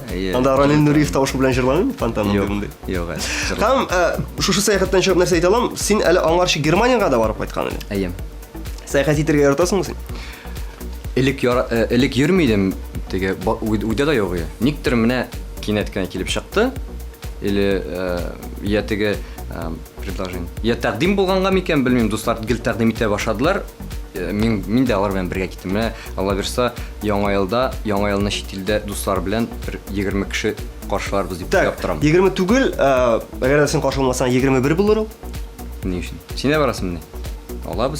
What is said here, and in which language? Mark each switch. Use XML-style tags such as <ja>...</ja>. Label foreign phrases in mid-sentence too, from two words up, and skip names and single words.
<tt>Анда Ранил Нуриев тавышы белән җырлаган фонтанның димендә. Юк, Һәм шушы сәяхәттән чыгып нәрсә әйтә алам? Син әле аңарчы Германияга да барып кайткан идең. Әйем. Сәяхәт итәргә яратасыңмы син? Элек йөрмидем, теге уйда да юк. Никтер менә кинәт кенә килеп чыкты.</tt> <ru>Или я теге предложение.</ru> <tt>Я тәкъдим булганга микән белмим, дуслар гел тәкъдим итә башладылар. Мин дә алар белән бергә киттем. Менә Алла бирсә, яңа елны чит илдә дуслар белән 20 кеше каршыларбыз дип яптырам. 20 түгел, әгәр син каршы булмасаң 21 булыр ул. Ни өчен? Син дә барасың менә. Алабыз.</tt>